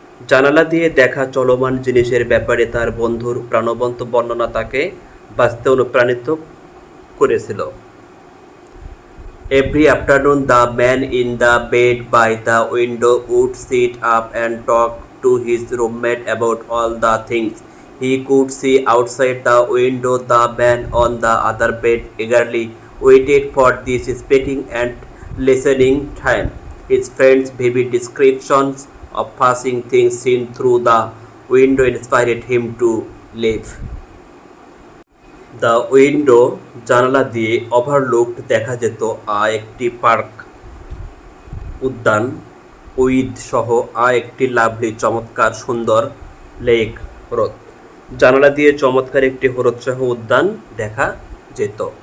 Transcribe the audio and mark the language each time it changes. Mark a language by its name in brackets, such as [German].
[Bangla] জানালা দিয়ে দেখা চলমান জিনিসের ব্যাপারে তার বন্ধুর প্রাণবন্ত বর্ণনা তাকে বাঁচতে অনুপ্রাণিত করেছিল। [English] Every afternoon the man in the bed by the window would sit up and talk to his roommate about all the things he could see outside the window. The man on the other bed eagerly waited for this speaking and listening time. His friends' vivid descriptions of passing things seen through the window inspired him to live. The window [Bangla] জানালা দিয়ে [English] overlooked [Bangla] দেখা যেত একটি park উদ্যান [English] with [Bangla] সহ একটি [English] lovely [Bangla] চমৎকার সুন্দর লেক হ্রদ। জানালা দিয়ে চমৎকার একটি হরোৎসাহ উদ্যান দেখা যেত।